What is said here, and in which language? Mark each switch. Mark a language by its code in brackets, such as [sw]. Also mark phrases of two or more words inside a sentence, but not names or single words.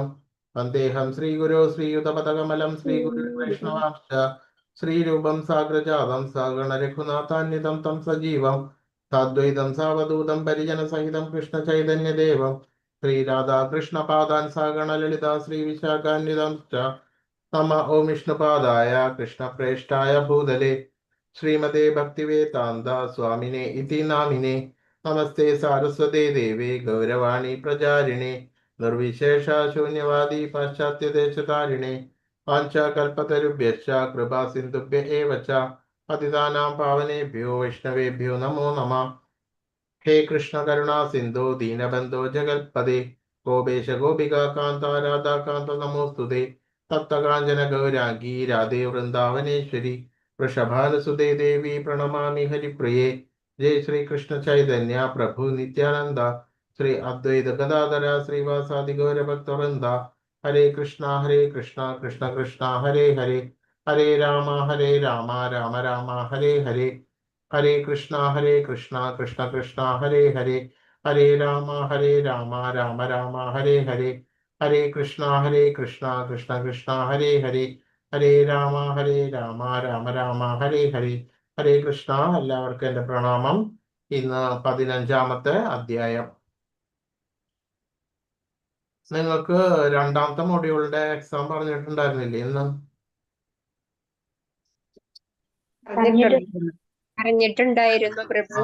[sa] വന്ദേഹം ശ്രീഗുരോ ശ്രീയുതപദകമലം ശ്രീഗുരു വൈഷ്ണവാംശ്ച ശ്രീരൂപം സാഗ്രജാതം സഗണരഘുനാഥാന്വിതം തം സജീവം സാദ്വൈതം സാവധൂതം പരിജനസഹിതം കൃഷ്ണചൈതന്യദേവം ശ്രീരാധാകൃഷ്ണപാദാൻ സഗണലളിതാ ശ്രീവിശാഖാന്വിതം നമ. ഓം വിഷ്ണുപാദായ കൃഷ്ണപ്രേഷ്ഠായ ഭൂതലേ ശ്രീമതേ ഭക്തിവേദാന്ത സ്വാമിനെ ഇതി നാമിനെ. നമസ്തേ സാരസ്വതേ ദേവേ ഗൗരവാണി പ്രചാരിണേ നിർവിശേഷ ശൂന്യവാദി പാശ്ചാത്യദേശതാരിണേ വാഞ്ചാകൽപതരുഭ്യശ്ച കൃപാ സിന്ധുഭ്യ ഏവ ച പതിതാനാം പാവനേഭ്യോ വൈഷ്ണവേഭ്യോ നമോ നമഃ. ഹേ കൃഷ്ണ കരുണാ സിന്ധോ ദീനബന്ധോ ജഗൽപദേ ഗോപേശ ഗോപികാ കാന്ത രാധാകാന്ത നമോസ്തുതേ. തപ്തകാഞ്ചന ഗൗരാംഗീ രാധേ വൃന്ദാവനേശ്വരി വൃഷഭാനുസുതേ ദേവി പ്രണമാമി ഹരിപ്രിയേ. ജയ ശ്രീ കൃഷ്ണ ചൈതന്യ പ്രഭു നിത്യാനന്ദ ശ്രീ അദ്വൈത ഗദാധര ശ്രീവാസാദി ഗൗരഭക്തവൃന്ദ. ഹരേ കൃഷ്ണ കൃഷ്ണ കൃഷ്ണ ഹരേ ഹരേ ഹരേ രാമ രാമ രാമ ഹരേ ഹരേ. ഹരേ കൃഷ്ണ കൃഷ്ണ കൃഷ്ണ ഹരേ ഹരേ ഹരേ രാമ രാമ രാമ ഹരേ ഹരേ ഹരേ കൃഷ്ണ കൃഷ്ണ കൃഷ്ണ ഹരേ ഹരേ ഹരേ രാമ രാമ രാമ ഹരേ ഹരേ ഹരേ കൃഷ്ണ. [ml] എല്ലാവർക്കും എൻ്റെ പ്രണാമം. ഇന്ന് 15ാമത്തെ അധ്യായം. നിങ്ങൾക്ക് രണ്ടാമത്തെ മൊഡ്യൂളിന്റെ എക്സാം പറഞ്ഞിട്ടുണ്ടായിരുന്നില്ലേ ഇന്ന്? അറിഞ്ഞിട്ടുണ്ടായിരുന്നു പ്രഭു.